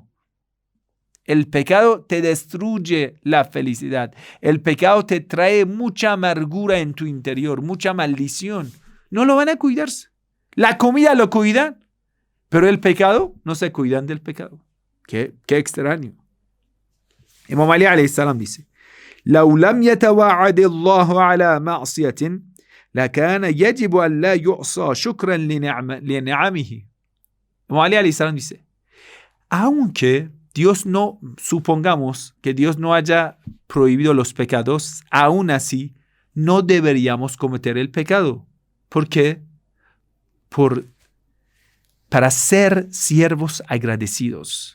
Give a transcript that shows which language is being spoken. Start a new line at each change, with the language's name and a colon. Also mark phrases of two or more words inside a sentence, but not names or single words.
Spanish: El pecado te destruye la felicidad. El pecado te trae mucha amargura en tu interior, mucha maldición. No lo van a cuidarse. La comida lo cuidan, pero el pecado no se cuidan del pecado. Qué extraño.
Arabic: Imam Ali عليه السلام dice, لو لم يتوعد الله على معصية لكان يجب أن لا يعصى شكرا لنعمه.
Spanish: Imam Ali
Arabic: عليه السلام
Spanish: dice, aunque Dios no, supongamos que Dios no haya prohibido los pecados, aún así no deberíamos cometer el pecado. ¿Por qué? Para ser siervos agradecidos.